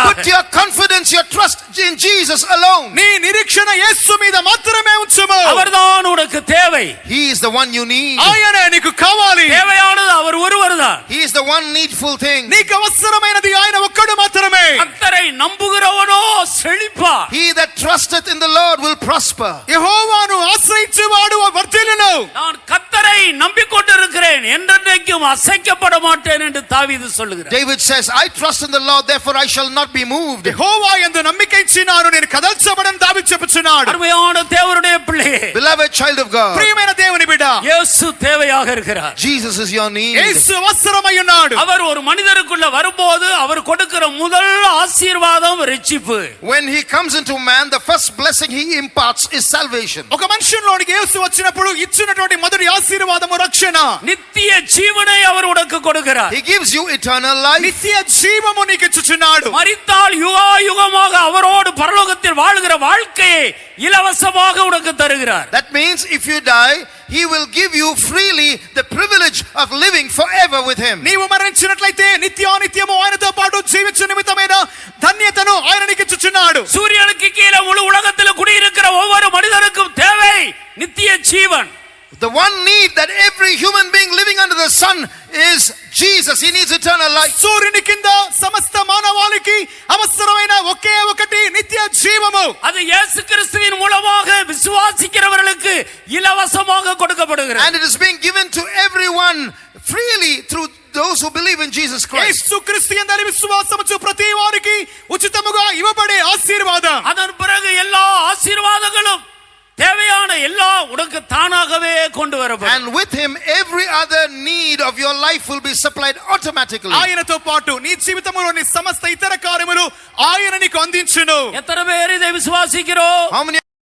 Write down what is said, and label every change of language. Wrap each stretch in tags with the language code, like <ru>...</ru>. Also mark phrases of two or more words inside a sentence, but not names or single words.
<en>Put your confidence, your trust in Jesus alone.</en> <te>నీ నిరీక్షణ యేసు మీద మాత్రమే ఉంచుము.</te> <ta>அவர்தான் உனக்கு தேவை.</ta> <en>He is the one you need.</en> <te>ఆయనే నీకు కావాలి.</te> <ta>தேவையானது அவர் ஒருவர்தான்.</ta> <en>He is the one needful thing.</en> <te>నీకు అవసరమైనది ఆయన ఒక్కడు మాత్రమే.</te> <ta>கர்த்தரை நம்புகிறவனோ செழிப்பான்.</ta> <en>He that trusteth in the Lord will prosper.</en> <te>యెహోవాను ఆశ్రయించువాడు వర్ధిల్లును.</te> <ta>நான் கர்த்தரை நம்பிக்கொண்டிருக்கிறேன், என்றென்றைக்கும் அசைக்கப்பட மாட்டேன் என்று தாவீது சொல்லுகிறார்.</ta> <en>David says, I trust in the Lord, therefore I shall not be moved.</en> <te>యెహోవా యందు నమ్మిక ఉంచినాను, నేను కదల్చబడను దావీదు చెప్పుచున్నాడు.</te> <ta>அருமையான தேவனுடைய பிள்ளையே,</ta> <en>Beloved child of God,</en> <te>ప్రియమైన దేవుని బిడ్డ,</te> <ta>இயேசு தேவையாக இருக்கிறார்.</ta> <en>Jesus is your need.</en> <te>యేసు అవసరమై ఉన్నాడు.</te> <ta>அவர் ஒரு மனிதருக்குள்ள வரும்போது அவர் கொடுக்கிற முதல் ஆசீர்வாதம் ரட்சிப்பு.</ta> <en>When he comes into man, the the first blessing he imparts is salvation.</en> <te>ఒక మనుషుల్లోనికి యేసు వచ్చినప్పుడు ఇచ్చినటువంటి మొదటి ఆశీర్వాదము రక్షణ.</te> <ta>நித்திய ஜீவனை அவர் உனக்கு கொடுக்கிறார்.</ta> <en>He gives you eternal life.</en> <te>నిత్య జీవము నీకు ఇచ్చుచున్నాడు.</te> <ta>மரித்தால் யுகாயுகமாக அவரோடு பரலோகத்தில் வாழுகிற வாழ்க்கையை இலவசமாக உனக்கு தருகிறார்.</ta> <en>That means if you die, he will give you freely the privilege of living forever with him.</en> <te>నీవు మరణించినట్లయితే నిత్యానిత్యము ఆయనతో పాటు జీవించు నిమిత్తమైన ధన్యతను ఆయన నీకు ఇచ్చుచున్నాడు.</te> <ta>சூரியனுக்கு கீழே முழு உலகத்தில் குடியிருக்கிற ஒவ்வொரு மனிதனுக்கும் தேவை நித்திய ஜீவன்.</ta> <en>The one need that every human being living under the sun is Jesus. He needs eternal life.</en> <te>సూర్యుని కింద సమస్త మానవాళికి అవసరమైన ఒకే ఒకటి నిత్య జీవము.</te> <ta>அது இயேசு கிறிஸ்துவின் மூலமாக விசுவாசிக்கிறவர்களுக்கு இலவசமாக கொடுக்கப்படுகிறது.</ta> <en>And it is being given to everyone freely through those who believe in Jesus Christ.</en> <te>యేసుక్రీస్తు యందు విశ్వాసముచు ప్రతి వారికి ఉచితముగా ఇవ్వబడే ఆశీర్వాదం.</te> <ta>அதன் பிறகு எல்லா ஆசீர்வாதங்களும் தேவையான எல்லா உனக்கு தானாகவே கொண்டு வரப்படும்.</ta> <en>And with him every other need of your life will be supplied automatically.</en> <te>ఆయనతో పాటు నీ జీవితంలోని సమస్త ఇతర కార్యములు ఆయన నీకు అందించును.</te> <ta>எத்தனை பேர் இதை விசுவாசிக்கிறோம்?</ta> <en>How many</en>